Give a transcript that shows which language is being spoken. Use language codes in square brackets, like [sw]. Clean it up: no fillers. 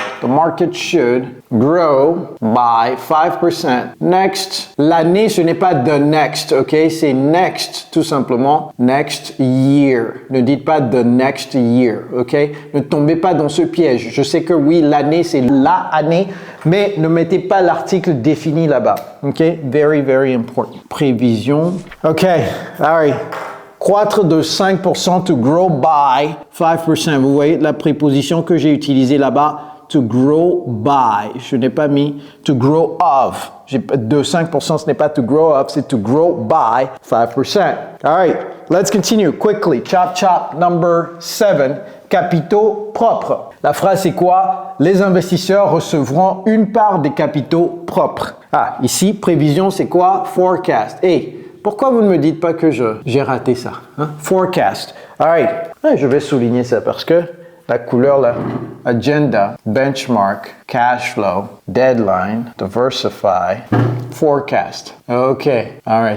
[en] The market should grow by 5%. [fr] Next, l'année, ce n'est pas the next, ok? C'est next, tout simplement. [en] Next year. [fr] Ne dites pas [en] the next year, ok? [fr] Ne tombez pas dans ce piège. Je sais que oui, l'année, c'est la année, mais ne mettez pas l'article défini là-bas, ok? [en] Very, very important. Prévision. Ok, all right. [fr] Croître de 5%, [en] to grow by 5%. [fr] Vous voyez la préposition que j'ai utilisée là-bas, [en] to grow by. [fr] Je n'ai pas mis [en] to grow of. [fr] De 5%, ce n'est pas to grow of, c'est [en] to grow by 5%. All right, let's continue quickly. [fr] Chop, number 7, capitaux propres. La phrase, c'est quoi? Les investisseurs recevront une part des capitaux propres. Ah, ici, prévision, c'est quoi? Forecast. Pourquoi vous ne me dites pas que j'ai raté ça? Hein? Forecast. All right. Je vais souligner ça parce que la couleur là, agenda, benchmark, cash flow, deadline, diversify, forecast. OK. All right.